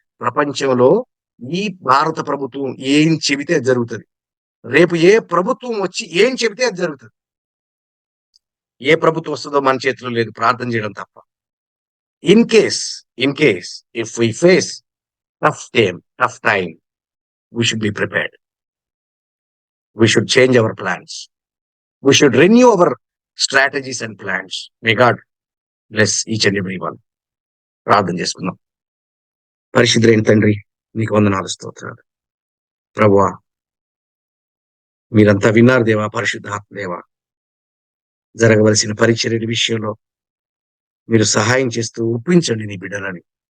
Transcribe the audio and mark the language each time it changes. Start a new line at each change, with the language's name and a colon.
Telugu: ప్రపంచంలో ఈ భారత ప్రభుత్వం ఏం చెబితే అది జరుగుతుంది. రేపు ఏ ప్రభుత్వం వచ్చి ఏం చెబితే అది జరుగుతుంది. ఏ ప్రభుత్వం వస్తుందో మన చేతిలో లేదు, ప్రార్థన చేయడం తప్ప.
English: In case if we face tough time, we should be prepared. We should change our plans. We should renew our strategies and plans. May God bless each and every one.
Telugu: ప్రార్థన చేసుకుందాం. పరిశుద్ధులైన తండ్రి, నీకు వందనాలు, స్తోత్రాలు. ప్రభువా, మీరంతా విన్నారు దేవా, పరిశుద్ధాత్మ దేవా. జరగవలసిన పరిచర్య విషయంలో మీరు సహాయం చేస్తూ ఒప్పించండి నీ బిడ్డలని.